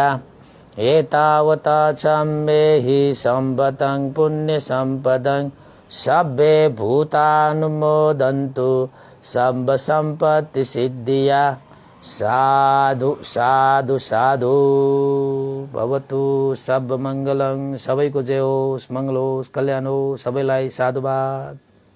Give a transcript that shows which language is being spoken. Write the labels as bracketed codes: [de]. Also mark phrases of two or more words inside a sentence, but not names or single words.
[pi] एतावता च मेहि सम्भतं पुण्यसम्पदं सब्बे भूतानुमोदन्तु सब्बसम्पत्तिसिद्धिया। साधु साधु साधु भवतु सब मङ्गलं। [ne] सबैको जय होस्, मङ्गल होस्, कल्याण होस्। सबैलाई साधुवाद।